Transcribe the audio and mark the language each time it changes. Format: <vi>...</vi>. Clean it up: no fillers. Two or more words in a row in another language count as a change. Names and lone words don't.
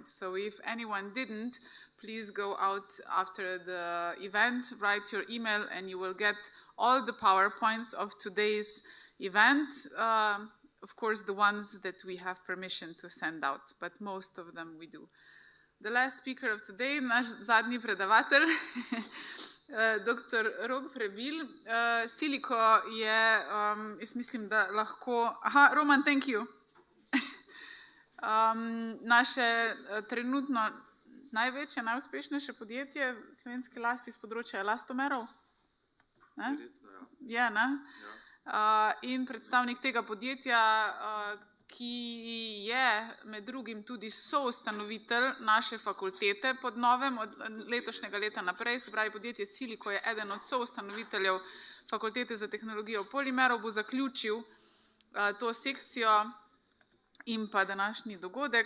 <en>So if anyone didn't, please go out after the event, write your email, and you will get all the PowerPoints of today's event. Of course, the ones that we have permission to send out, but most of them we do. The last speaker of today,</en> <sl>naš zadnji predavatelj, dr. Rok Prebil. Siliko je, jaz mislim, da lahko...</sl> <en>Aha, Roman, thank you.</en> <sl>Naše trenutno največje, najuspešnejše podjetje v slovenski lasti z področja elastomerov. Je, ne? In predstavnik tega podjetja, ki je med drugim tudi soustanovitelj naše fakultete pod novem od letošnjega leta naprej, se pravi podjetje Siliko je eden od soustanoviteljev Fakultete za tehnologijo polimerov, bo zaključil to sekcijo in pa današnji dogodek.</sl>